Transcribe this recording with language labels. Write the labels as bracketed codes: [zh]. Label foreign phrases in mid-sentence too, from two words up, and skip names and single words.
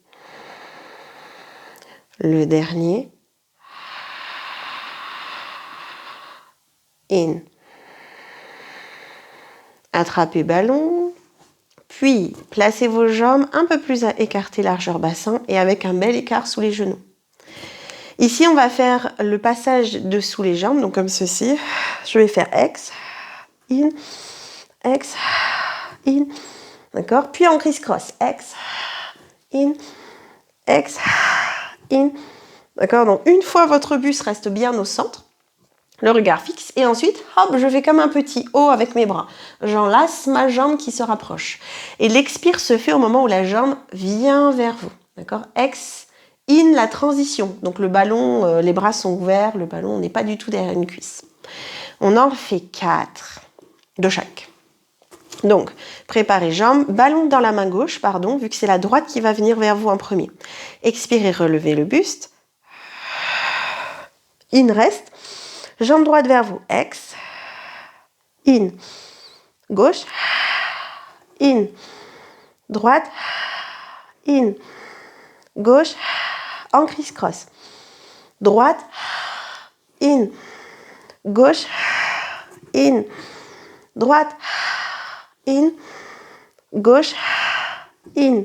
[fr] Le dernier. In. Attrapez ballon. Puis, placez vos jambes un peu plus écartées, largeur bassin, et avec un bel écart sous les genoux. Ici, on va faire le passage dessous les jambes, donc comme ceci. Je vais faire ex, in, d'accord? Puis en criss-cross, ex, in, d'accord? Donc une fois votre buste reste bien au centre, le regard fixe, et ensuite, hop, je fais comme un petit O avec mes bras. J'enlace ma jambe qui se rapproche. Et l'expire se fait au moment où la jambe vient vers vous, d'accord? Ex, in, la transition. Donc le ballon, les bras sont ouverts, le ballon n'est pas du tout derrière une cuisse. On en fait 4 de chaque. Donc, préparez jambes, ballon dans la main gauche, pardon, vu que c'est la droite qui va venir vers vous en premier. Expirez, relevez le buste. In, reste. Jambe droite vers vous, ex. In. Gauche. In. Droite. In. Gauche. En criss-cross. Droite. In. Gauche. In. Droite. In. Gauche. In.